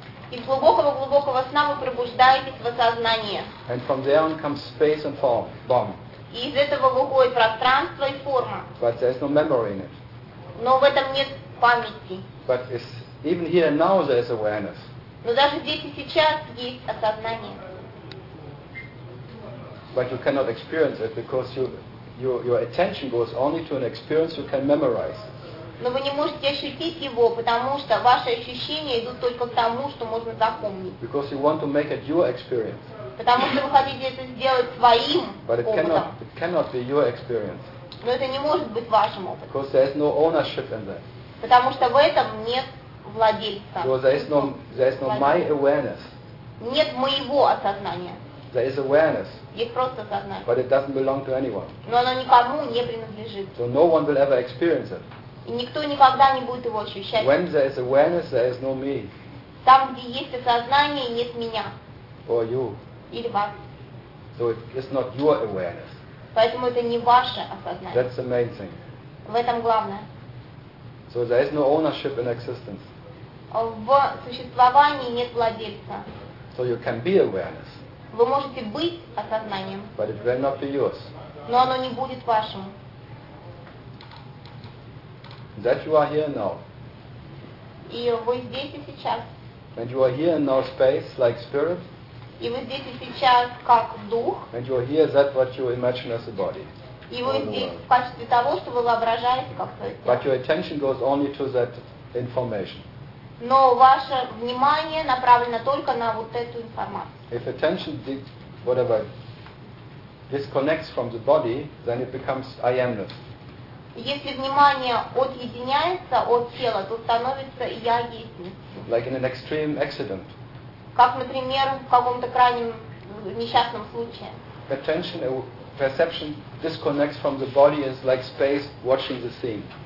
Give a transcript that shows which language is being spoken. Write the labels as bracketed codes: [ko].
[ru] Из глубокого сна вы пробуждаетесь в осознание. [en] And from there on comes space and form. Boom. [ru] И из этого выходит пространство и форма. [en] But there is no memory in it. [ru] Но в этом нет памяти. [en] But it's, even here and now there is awareness. [ru] Но даже здесь и сейчас есть осознание. [en] But you cannot experience it because your attention goes only to an experience you can memorize. [ru] Но вы не можете ощутить его, потому что ваши ощущения идут только к тому, что можно запомнить. [en] Because you want to make it your experience. [ru] Потому что вы хотите это сделать своим опытом. [en] But it cannot be your experience. [ru] Но это не может быть вашим опытом. [en] Because there is no ownership in that. [ru] Потому что в этом нет владельца. [en] So there is no my awareness. [ru] Нет моего осознания. [en] There is awareness. [ru] Есть просто сознание. [en] But it doesn't belong to anyone. [ru] Но оно никому не принадлежит. [en] So no one will ever experience it. [ru] И никто никогда не будет его ощущать. [en] When there is awareness, there is no me. [ru] Там, где есть осознание, нет меня. [en] Or you. [ru] Или вас. [en] So it's not your awareness. [ru] Поэтому это не ваше осознание. [en] That's the main thing. [ru] В этом главное. [en] So there is no ownership in existence. [ru] В существовании нет владельца. [en] So you can be awareness. [ru] Вы можете быть осознанием. [en] But it will not be yours. [ru] Но оно не будет вашим. [en] That you are here now. [ru] И вы здесь и сейчас. [en] And you are here in now space, like spirit. [ru] И вы здесь и сейчас, как дух. [en] And you are here, that what you imagine as a body. [ru] И вы здесь в качестве того, что вы воображаете как свое тело. [en] But your attention goes only to that information. [ru] Но ваше внимание направлено только на вот эту информацию. [en] If attention whatever disconnects from the body, then it becomes I amness. [ru] Если внимание отъединяется от тела, то становится я есть. [en] Like in an extreme accident. [ru] Как, например, в каком-то крайнем несчастном случае. [en] Attention, perception disconnects from the body is like space watching the scene.